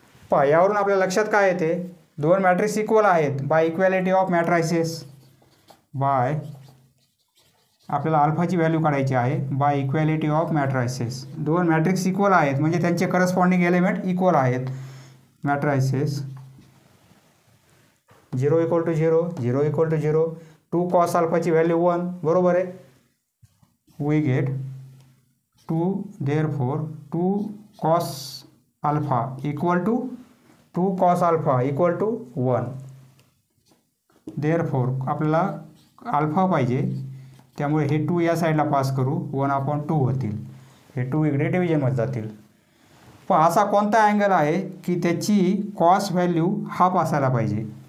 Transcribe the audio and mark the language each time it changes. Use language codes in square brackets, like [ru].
[mr] पहा यावरून आपल्या लक्षात काय येते दोन मॅट्रिक्स इक्वल आहेत [en] by equality of matrices [mr] bye आपल्याला अल्फाची व्हॅल्यू काढायची आहे बाय इक्वॅलिटी ऑफ मॅट्रायसेस. दोन मॅट्रिक्स इक्वल आहेत म्हणजे त्यांचे करस्पॉन्डिंग एलिमेंट इक्वल आहेत. Matrices 0 equal to 0 0 equal to 0 2 cos अल्फाची value 1 बरोबर आहे. [en] We get 2 therefore 2 cos alpha equal to 2 cos alpha equal to 1. [mr] Therefore आपल्याला अल्फा पाहिजे त्यामुळे हे 2 या साईडला पास करू 1/2 होतील हे 2 इकडे डिव्हिजनमध्ये जातील. पण असा कोणता अँगल आहे की त्याची कॉस व्हॅल्यू हाफ असायला पाहिजे.